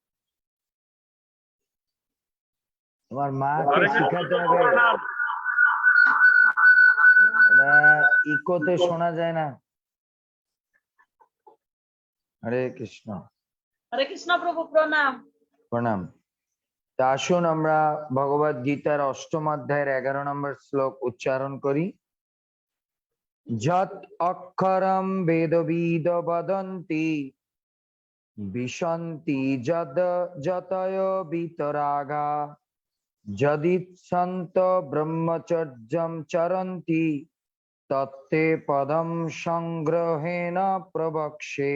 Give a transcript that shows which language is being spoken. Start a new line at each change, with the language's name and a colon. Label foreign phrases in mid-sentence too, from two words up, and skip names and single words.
Bangla: তোমার মাকে শিখাতে হবে, ইকোতে শোনা যায় না। হরে কৃষ্ণ। হরে কৃষ্ণ প্রভু প্রণাম। প্রণাম। তা আসুন আমরা ভগবদ গীতার ৮ম অধ্যায়ের 11 নম্বর শ্লোক উচ্চারণ করি।
Sanskrit: যৎ অক্ষরম বেদবিদ বদন্তি বিশন্তি যদ যতয় বিতরাগা যদিচ্ছন্ত ব্রহ্মচর্যম চরন্তি তত্তে পদম সংগ্রহেণ প্রবক্ষ্যে।